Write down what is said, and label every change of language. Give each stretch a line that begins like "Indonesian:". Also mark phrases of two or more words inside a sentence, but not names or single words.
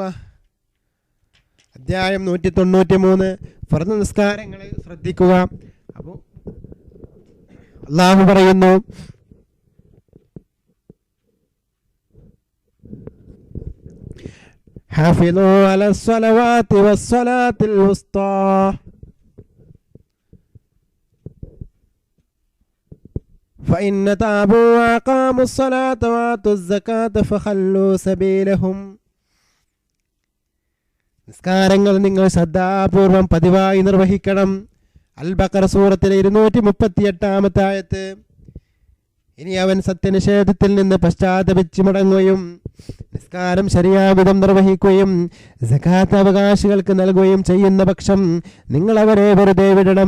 Malayalam: അധ്യായം 193 ഫർദ് നിസ്കാരങ്ങളെ ശ്രദ്ധിക്കുക. അപ്പോൾ അല്ലാഹു പറയുന്നു,
Arabic: حافظوا على الصلوات والصلاة الوسطى فإن تابوا وأقاموا الصلاة وآتوا الزكاة فخلوا سبيلهم.
Malayalam: നിസ്കാരങ്ങൾ നിങ്ങൾ ശ്രദ്ധാപൂർവം പതിവായി നിർവഹിക്കണം. അൽ ബഖറ സൂറത്തിലെ 238 ആയത്ത്. ഇനി അവൻ സത്യനിഷേധത്തിൽ നിന്ന് പശ്ചാത്തപിച്ച് മടങ്ങുകയും നിസ്കാരം ശരിയാവിധം നിർവഹിക്കുകയും സകാത്ത് അവകാശികൾക്ക് നൽകുകയും ചെയ്യുന്ന പക്ഷം നിങ്ങൾ അവരെ വെറുതെ വിടണം.